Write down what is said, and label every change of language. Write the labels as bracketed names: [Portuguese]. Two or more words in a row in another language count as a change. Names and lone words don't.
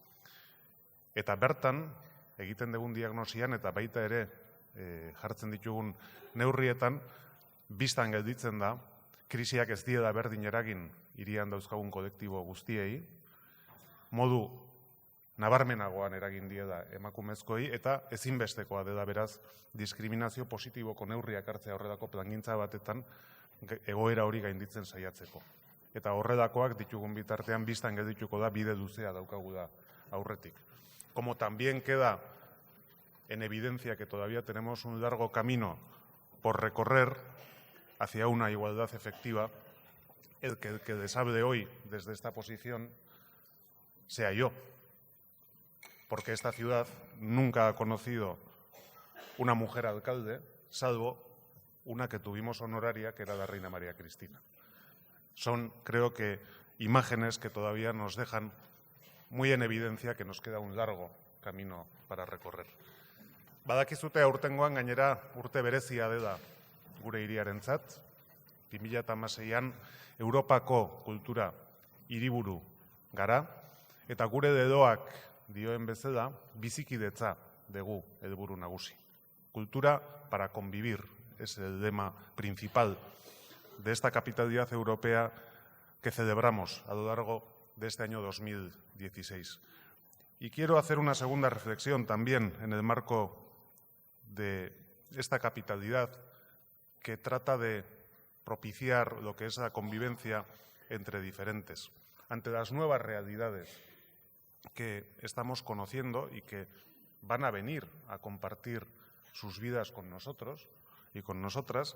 [Basque] Eta bertan egiten dugun diagnosian eta baita ere jartzen ditugun neurrietan bistan gelditzen da krisiak ez diela berdin eragin hirian dauzkagun kolektibo guztiei, modu nabarmenagoan eragin diela emakumezkoei, eta ezinbestekoa dela beraz diskriminazio positiboko neurriak hartzea horrelako plangintza batetan egoera hori gainditzen saiatzeko. Eta horrelakoak ditugun bitartean bistan geldituko da bide luzea daukagu da aurretik. [Spanish] Como también queda en evidencia que todavía tenemos un largo camino por recorrer hacia una igualdad efectiva, el que les hable hoy desde esta posición sea yo, porque esta ciudad nunca ha conocido una mujer alcalde, salvo una que tuvimos honoraria, que era la reina María Cristina. Son, creo que, imágenes que todavía nos dejan muy en evidencia que nos queda un largo camino para recorrer. [Basque] Badakizute aurtengoan gainera urte berezia dela gure hiriarentzat. 2016an Europako kultura hiriburu gara, eta gure dedoak dioen bezala bizikidetza dugu helburu nagusi. [Spanish] Cultura para convivir es el lema principal de esta capitalidad europea que celebramos a lo largo de este año 2016. Y quiero hacer una segunda reflexión también en el marco de esta capitalidad que trata de propiciar lo que es la convivencia entre diferentes, ante las nuevas realidades que estamos conociendo y que van a venir a compartir sus vidas con nosotros y con nosotras.